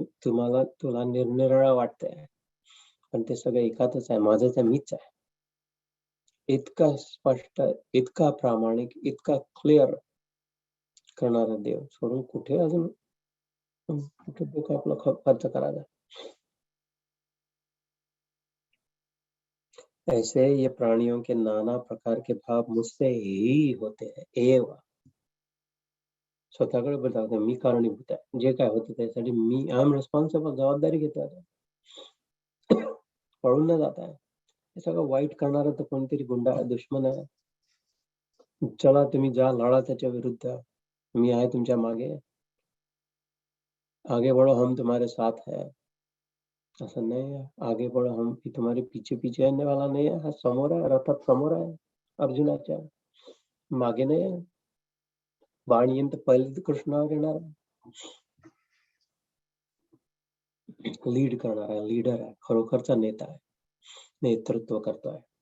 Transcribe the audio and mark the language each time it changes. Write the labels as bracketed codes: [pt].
[mr] ते तुला निरनिराळं वाटतंय, पण ते सगळं एकातच आहे. माझंच आहे, मीच आहे. इतका स्पष्ट, इतका प्रामाणिक, इतका क्लिअर करणारा देव सोडून कुठे अजून कुठे डोकं आपलं खर्च करायचा. [hi] ऐसे ये प्राणियों के नाना प्रकार के भाव मुझसे ही होते हैं एव. [mr] स्वतःकडे बघा, मी कारणीभूत आहे. जे काय होतं त्यासाठी मी [en] I am responsible, [mr] जबाबदारी घेतो आता. पळून न जाता है. हे सगळं वाईट करणारा तर कोणतरी गुंडा आहे, दुश्मन आहे. चला तुम्ही जा, लढा त्याच्या विरुद्ध. मी आहे तुमच्या मागे. [hi] आगे बढ़ो, हम तुम्हारे साथ है. [mr] असं नाही आहे. [hi] आगे बढ़ो, हम तुम्हारे पीछे पीछे रहने वाला [mr] नाही आहे. हा समोर आहे, रथात समोर आहे अर्जुनाच्या, मागे नाही आहे. बाण येईन तर पहिले कृष्णावर येणार आहे. लीड करणारा लीडर आहे, खरोखरचा नेता आहे, नेतृत्व करतोय.